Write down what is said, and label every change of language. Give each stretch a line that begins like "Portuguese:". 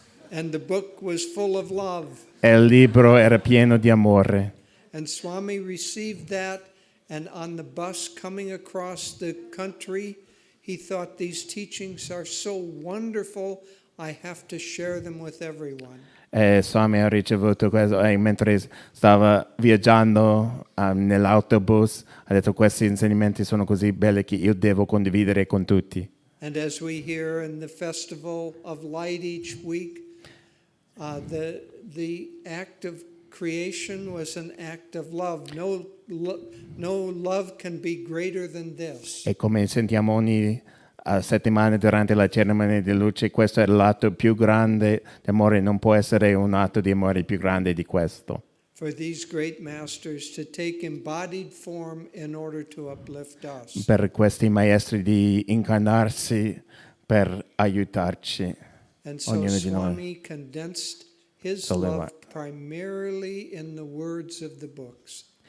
English: And the book was full of love.
Italian: E il libro era pieno di amore.
English: And Swami received that, and on the bus coming across the country, he thought these teachings are so wonderful, I have to share them with everyone.
Italian: Swami ha ricevuto questo e mentre stava viaggiando nell'autobus ha detto questi insegnamenti sono così belli che io devo condividere con tutti.
English: And as we hear in the Festival of Light each week, the act of creation was an act of love. No love can be greater than this.
Italian: E come sentiamo ogni settimana durante la cerimonia di luce, questo è l'atto più grande di amore, non può essere un atto di amore più grande di questo.
English: For these great masters to take embodied form in order to uplift us.
Italian: Per questi maestri di incarnarsi per aiutarci.
English: And so Swami condensed his love primarily in the words of the books.